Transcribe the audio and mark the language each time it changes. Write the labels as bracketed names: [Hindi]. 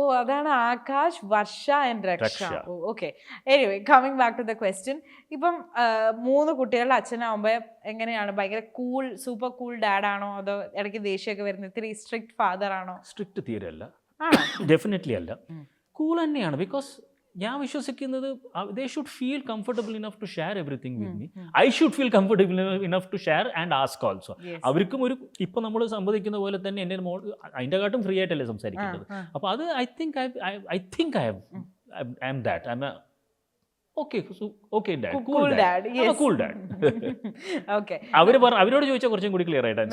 [Malayalam] അതാണ് ആകാശ്, വർഷ ആൻഡ് രക്ഷ. Okay, [English] Anyway coming back to the question. [Malayalam] ഇപ്പം 3 കുട്ടികളുടെ അച്ഛനാവുമ്പോൾ എങ്ങനെയാണ്? ഭയങ്കര കൂൾ, സൂപ്പർ കൂൾ ഡാഡ് ആണോ, അതോ ഇടയ്ക്ക് ദേഷ്യമൊക്കെ വരുന്നത്? ഇത്തിരി സ്ട്രിക്റ്റ് ഫാദർ ആണോ? സ്ട്രിക്റ്റ് തീരെ അല്ല, ഡെഫിനറ്റ്ലി അല്ല, കൂൾ തന്നെയാണ്. ബിക്കോസ് ഞാൻ വിശ്വസിക്കുന്നത് [English] they should feel comfortable enough to share everything with me. I should feel comfortable enough to share and ask also. [Malayalam] അവർക്കും ഒരു ഇപ്പൊ നമ്മൾ സംവദിക്കുന്ന പോലെ തന്നെ എൻ്റെ മോൾ അതിൻ്റെ കാട്ടും ഫ്രീ ആയിട്ടല്ലേ സംസാരിക്കുന്നത്. [English] അപ്പോൾ അത് I think I am that. I'm a okay dad, cool dad. Yes, cool dad. Okay, [Malayalam] അവരോട് ചോദിച്ചാൽ കുറച്ചും കൂടി ക്ലിയർ ആയിട്ട്